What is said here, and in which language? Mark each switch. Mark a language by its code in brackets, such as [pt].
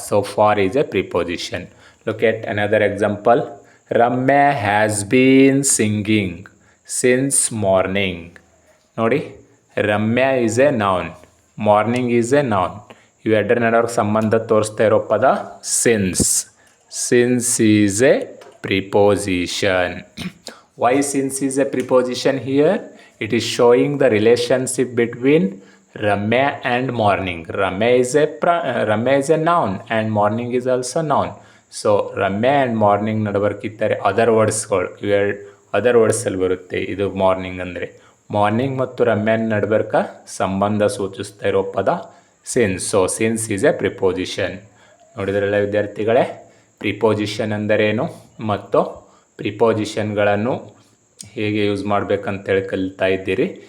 [en] So for is a preposition. Look at another example. Ramya has been singing since morning. ನೋಡಿ, Ramya is a noun, morning is a noun. [kn] ಇವೆರಡರ ನಡುವೆ ಸಂಬಂಧ ತೋರಿಸ್ತಾ ಇರೋ ಪದ since. [en] Since is a preposition. Why since is a preposition here? It is showing the relationship between Ramya and morning. Ramya is a noun and morning is also noun. So Ramya and morning [kn] ನಡುವರ್ಕಿದ್ದಾರೆ other ವರ್ಡ್ಸ್ಗಳು. Other ವರ್ಡ್ಸಲ್ಲಿ ಬರುತ್ತೆ ಇದು morning ಅಂದರೆ. Morning ಮತ್ತು ರಮ್ಯಾನ್ ನಡುವರ್ಕ ಸಂಬಂಧ ಸೂಚಿಸ್ತಾ ಇರೋ ಪದ since. [en] So since is a preposition. [kn] ನೋಡಿದ್ರಲ್ಲ ವಿದ್ಯಾರ್ಥಿಗಳೇ, preposition ಅಂದರೇನು ಮತ್ತು ಪ್ರಿಪೋಸಿಷನ್ಗಳನ್ನು ಹೇಗೆ ಯೂಸ್ ಮಾಡಬೇಕಂತೇಳಿ ಕಲಿತಾ ಇದ್ದೀರಿ.